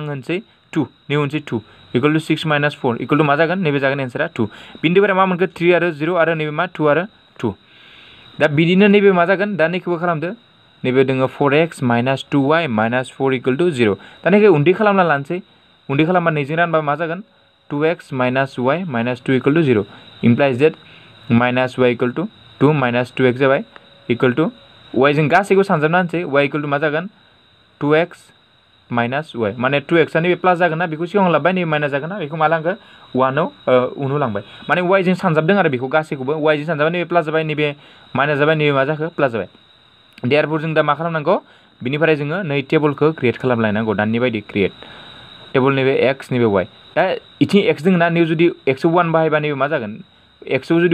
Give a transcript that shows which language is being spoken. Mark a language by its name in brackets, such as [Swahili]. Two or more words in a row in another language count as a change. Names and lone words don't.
[Bodo] होनसै 2 नै होनसै 2 = 6 - 4 = मा जागोन नैबे जागोन एन्सारा 2 बिन्दोफोरा मा मोनखो 3 आरो 0 आरो नैबे मा 2 आरो 2 दा बिदिनो नैबे मा जागोन दा नैखौबो खालामदो नैबे दङ 4x - 2y - 4 = 0 दा नैखौ उन्दै खालामना लानोसै उन्दै खालामबा नैजों रानबा मा जागोन 2x - y - 2 = 0 [English] implies that [Bodo] -y = 2 - 2x जाबाय = y जों गासैखौ सानजाबना होनसै y [English] equal to [Bodo] मा जागोन 2x माइनास y माने 2x आ नैबे प्लास जागोन ना बेखौ सिगाङाव लाबाय नैबे माइनास जागोन ना बेखौ मा लांखो 1 आव उनाव लांबाय माने y जों सानजाबदों आरो बेखौ गासैखौबो y जों सानजाबाय नैबे प्लास जाबाय नैबे माइनास जाबाय नैबे मा जाखो प्लास जाबाय देयारफोर जों दा मा खालामनांगौ बिनिफ्राय जोङो नै टेबलखौ क्रिएट खालामलायनांगौ दानि बायदि [English] create table [Bodo] नैबे x नैबे y दा इथिं x दङ ना नैबे जुदि x आव 1 बाहायबा नैबे मा जागोन x आव जुदि